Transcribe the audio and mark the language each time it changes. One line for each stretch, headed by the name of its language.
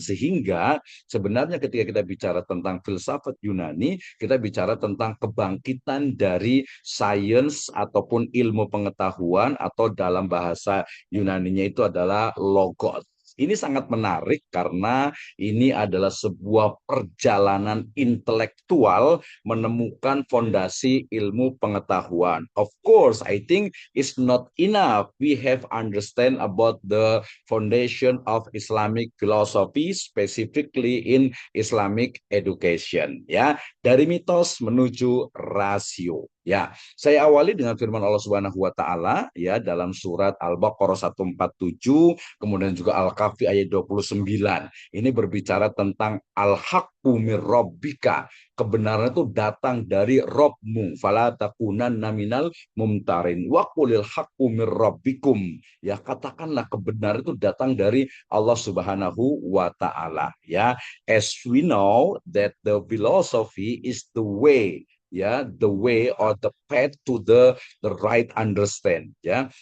Indonesian: Sehingga sebenarnya ketika kita bicara tentang filsafat Yunani, kita bicara tentang kebangkitan dari sains ataupun ilmu pengetahuan, atau dalam bahasa Yunaninya itu adalah logos. Ini sangat menarik karena ini adalah sebuah perjalanan intelektual menemukan fondasi ilmu pengetahuan.
English: Of course, I think it's not enough. We have understand about the foundation of Islamic philosophy, specifically in Islamic education.
Indonesian: Ya, dari mitos menuju rasio. Ya, saya awali dengan firman Allah Subhanahu wa taala ya, dalam surat Al-Baqarah 147, kemudian juga Al-Kahfi ayat 29. Ini berbicara tentang
Arabic: al-haqqu mir rabbika.
Indonesian: Kebenaran itu datang dari Robmu.
Arabic: Fala takunanna minal mumtarin. Wa qulil haqqu mir rabbikum.
Indonesian: Ya, katakanlah kebenaran itu datang dari Allah Subhanahu wa taala ya.
English: As we know that the philosophy is the way, ya, the way or the path to the right understand ya.